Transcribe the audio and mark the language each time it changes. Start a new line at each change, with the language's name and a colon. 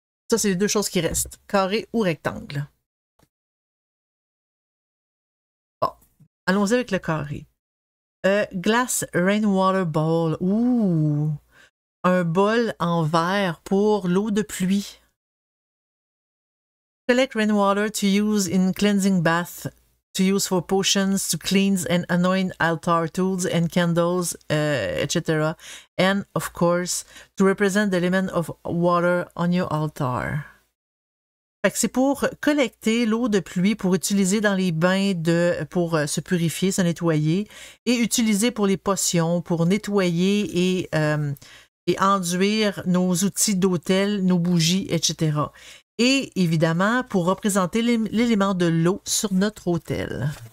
French: Ça, c'est les deux choses qui restent. Carré ou rectangle. Bon. Allons-y avec le carré. Glass Rainwater Bowl. Ouh! Un bol en verre pour l'eau de pluie.
English: Collect rainwater to use in cleansing bath, to use for potions, to cleanse and anoint altar tools and candles, etc. And, of course, to represent the element of water on your altar.
French: Fait que c'est pour collecter l'eau de pluie pour utiliser dans les bains pour se purifier, se nettoyer, et utiliser pour les potions, pour nettoyer et enduire nos outils d'hôtel, nos bougies, etc. Et évidemment, pour représenter l'élément de l'eau sur notre autel.